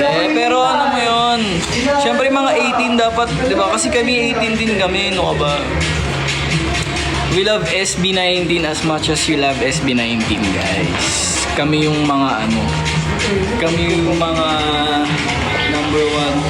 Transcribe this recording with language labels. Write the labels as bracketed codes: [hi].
[tl] Pero ano mo yun, syempre mga 18 dapat, di ba? Kasi kami 18 din kami, no ka ba? [en] We love SB19 as much as you love SB19, guys. [tl] Kami yung mga ano, kami yung mga number one.